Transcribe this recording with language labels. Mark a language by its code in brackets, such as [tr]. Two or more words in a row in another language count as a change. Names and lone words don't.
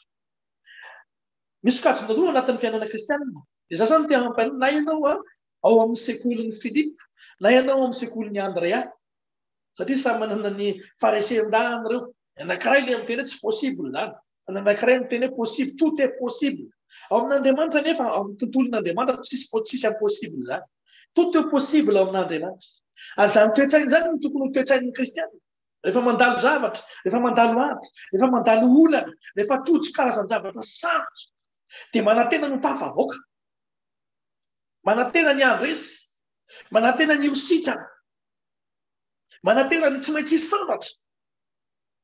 [mg] Misy sokajina roa anatin'ny fiainana kristianina. Dia za zany tia hampaina na ianao ao amin'ny sekolin'ny Filipa, na ianao amin'ny sekolin'ny Andrea. Satria samy manana ny faharesendrahany ireo. Anankiray ilay miteny hoe tsy possible zany. Anankiray miteny hoe possible, [fr] tout est possible. [mg] Ao amin'Andriamanitra nefa ao amin'ny tontolon'Andriamanitra tsisy impossible zany. [fr] Tout est possible [mg] ao amin'Andriamanitra. Ary zany toe-tsaina zany no tokony ho toe-tsain'ny kristianina. Rehefa mandalo zavatra, rehefa mandalo ady, rehefa mandalo olana, rehefa tojo karazan-javatra sarotra dia manantena no tafavoaka. Manantena ny andresy, manantena ny hositrana, manantena ny tsy maintsy hisambatra.